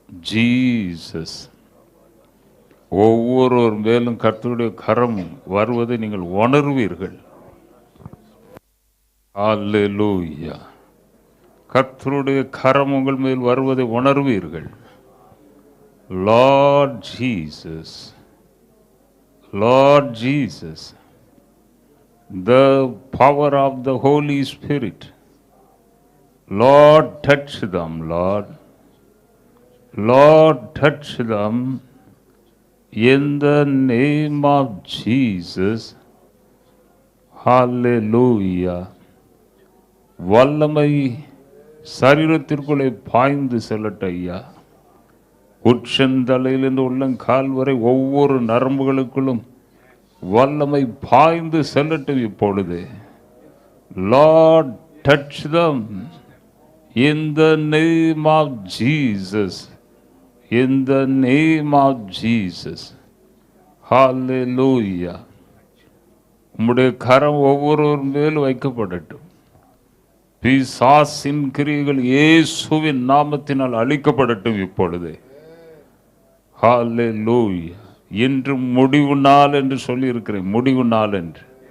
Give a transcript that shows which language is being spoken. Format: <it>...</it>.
<ta>Jesus. ஒவ்வொருவர் மேலும் கர்த்தருடைய கரம் வருவதை நீங்கள் உணர்வீர்கள். ஹல்லேலூயா. கர்த்தருடைய கரம் உங்கள் மேல் வருவதை உணர்வீர்கள்.</ta> <en>Lord Jesus, Lord Jesus, the power of the Holy Spirit, Lord touch them, Lord, Lord touch them in the name of Jesus. Hallelujah.</en> <ta>வல்லமை சரீரத்திற்குள்ளே பாய்ந்து செல்லட்ட ஐயா. உச்சந்தலையிலிருந்து உள்ளங்கால் வரை ஒவ்வொரு நரம்புகளுக்குள்ளும் வல்லமை பாய்ந்து செல்லட்டும் இப்பொழுது.</ta> <en>Lord touch them in the name of Jesus, in the name of Jesus. Hallelujah.</en> <ta>உம்முடைய கரம் ஒவ்வொருவர் மேல் வைக்கப்படட்டும். பிசாசின் கிரியைகள் இயேசுவின் நாமத்தினால் அழிக்கப்படட்டும் இப்பொழுது. ஹல்லேலூயா. இன்று முடிவு நாள் என்று சொல்லி இருக்கிறேன், முடிவு நாள் என்று.</ta>